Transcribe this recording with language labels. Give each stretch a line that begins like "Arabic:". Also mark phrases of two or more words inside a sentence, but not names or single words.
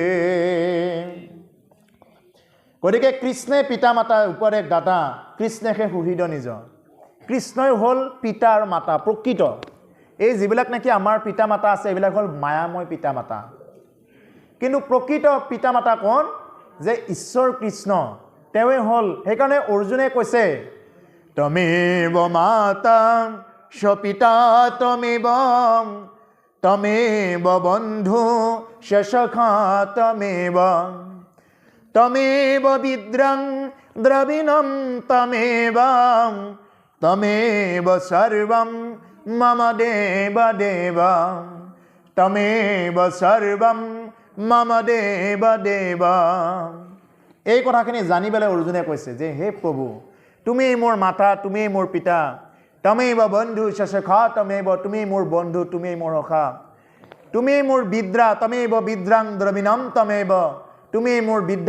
Assamese: গতিকে কৃষ্ণে পিতা মাতাৰ উপদেশ দাতা কৃষ্ণেহে সুহৃদ নিজ কৃষ্ণই হ'ল পিতা আৰু মাতা প্ৰকৃত এই যিবিলাক নাকি আমাৰ পিতা মাতা আছে এইবিলাক হ'ল মায়াময় পিতা মাতা কিন্তু প্ৰকৃত পিতা মাতা কোন যে ঈশ্বৰ কৃষ্ণ তেৱে হ'ল সেইকাৰণে অৰ্জুনে কৈছে
Sanskrit: তমেব মাতা স্বপিতা তমেব বন্ধু সসখা তমেব বিদ্রং দ্রবিণম তমেব সর্বম মম দেব দেব তমেব সর্বম মম দেব দেব
Assamese: এই কথাখিনি জানিবলৈ অৰ্জুনে কৈছে যে হে প্ৰভু তুমি মোৰ মাতা তুমি মোৰ পিতা
Sanskrit: তমেব বন্ধু সসখা
Assamese: তুমি মোৰ বন্ধু তুমি মোৰ সখা তুমি মোৰ বিদ্যা
Sanskrit: তমেব বিদ্ৰাং দ্ৰবিণম তমেব
Assamese: তুমি মোৰ বিদ্যা